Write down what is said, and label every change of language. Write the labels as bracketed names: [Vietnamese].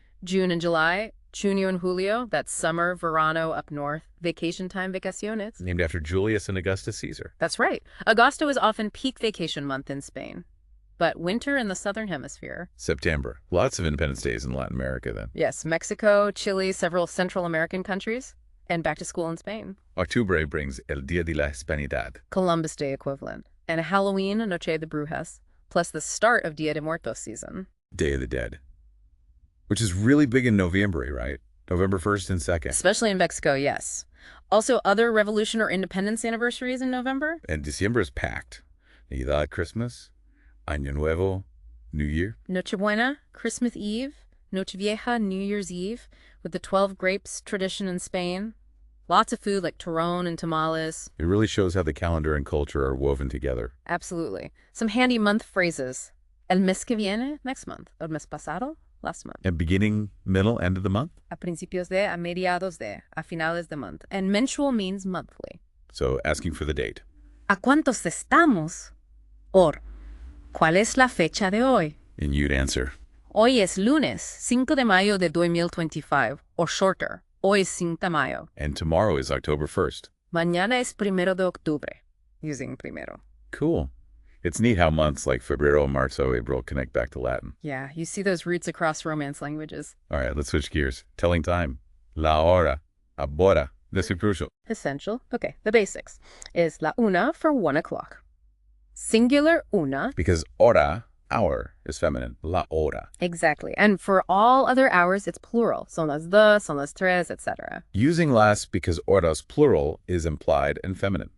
[English] June and July, Junio and Julio, that's summer, verano up north, vacation time, vacaciones. Named after Julius and Augustus Caesar. That's right. Agosto is often peak vacation month in Spain, but winter in the Southern Hemisphere. September. Lots of Independence Days in Latin America then. Yes, Mexico, Chile, several Central American countries, and back to school in Spain. Octubre brings El Día de la Hispanidad. Columbus Day equivalent. And Halloween, Noche de Brujas, plus the start of Dia de Muertos season. Day of the Dead. Which is really big in November, right? November 1st and 2nd. Especially in Mexico, yes. Also, other revolution or independence anniversaries in November. And December is packed. Navidad, Christmas, Año Nuevo, New Year. Nochebuena, Christmas Eve, Nochevieja, New Year's Eve, with the 12 grapes tradition in Spain. Lots of food like turrón and tamales. It really shows how the calendar and culture are woven together. Absolutely. Some handy month phrases. [Spanish] El mes que viene, [English] next month. [Spanish] El mes pasado, [English] last month. And beginning, middle, end of the month? [Spanish] A principios de, a mediados de, a finales de month. [English] And mensual means monthly. So asking for the date. [Spanish] ¿A cuántos estamos? Or, ¿cuál es la fecha de hoy? [English] And you'd answer. [Spanish] Hoy es lunes, 5 de mayo de 2025. [English] Or shorter, [Spanish] hoy es 5 de mayo. [English] And tomorrow is October 1st. [Spanish] Mañana es 1 de octubre. [English] Using [Spanish] primero. [English] Cool. It's neat how months like Febrero, Marzo, April connect back to Latin. Yeah, you see those roots across Romance languages. All right, let's switch gears. Telling time. [Spanish] La hora. Ahora. [English] That's crucial. Essential. Okay, the basics is la una for 1 o'clock. Singular una. Because hora, hour, is feminine. La hora. Exactly. And for all other hours, it's plural. [Spanish] Son las dos, son las tres, etc. [English] Using las because horas plural is implied and feminine.